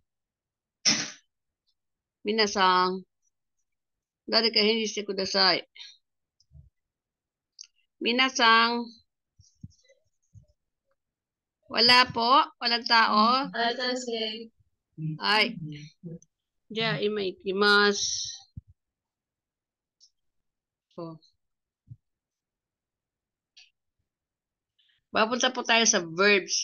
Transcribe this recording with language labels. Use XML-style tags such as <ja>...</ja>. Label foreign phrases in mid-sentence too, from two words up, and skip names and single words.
<ja>Minasang, 誰か返事してください。Minasang,</ja> <tl>wala po? Walang tao? Ay.</tl> <ja>じゃ、今行きます. Oh.</ja> <tl>Papunta po tayo sa verbs.</tl>